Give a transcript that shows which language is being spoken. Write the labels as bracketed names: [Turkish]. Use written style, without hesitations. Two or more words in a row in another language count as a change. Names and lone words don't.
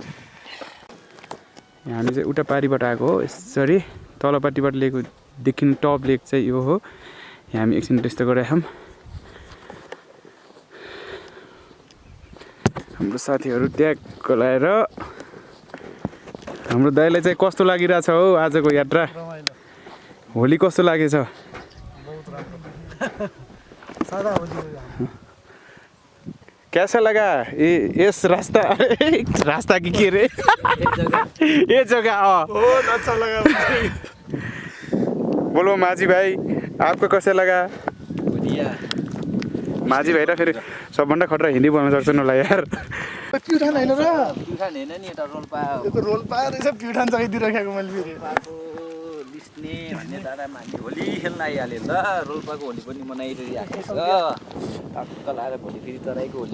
[Nepali] हामी चाहिँ उता पारिबाट आएको हो, यसरी तलपट्टिबाट लेक देखिने [English] top lake [Nepali] चाहिँ यो हो। यहाँ हामी एकछिन त्यस्तो गरेका छौँ। हाम्रो साथीहरू ट्याग लाएर हाम्रो दाइलाई चाहिँ कस्तो लागिरहेछ हो आजको यात्रा? होली कस्तो लागेछ? [Hindi] कैसा लगा इस रास्ता की के रे ये जगह? बहुत अच्छा लगा मुझे। बोलो माझी भाई आपको कैसा लगा? बढ़िया। [Nepali] माझी भाइ र फेरि सबभन्दा खतरा हिन्दी बोल्न सक्छन् होला यार। प्युठान होइन र? प्युठान होइन नि, एउटा रोल्पा हो। यो त रोल्पा रहेछ, प्युठान चाहिँ दिइराखेको मैले फेरि। रोल्पाको लिस्ने भन्ने दादा मान्छे होली खेल्न आइहाल्यो ल। रोल्पाको होली पनि मनाइरहेको छ। टक्क लाएर भोलि फेरि तराईको होली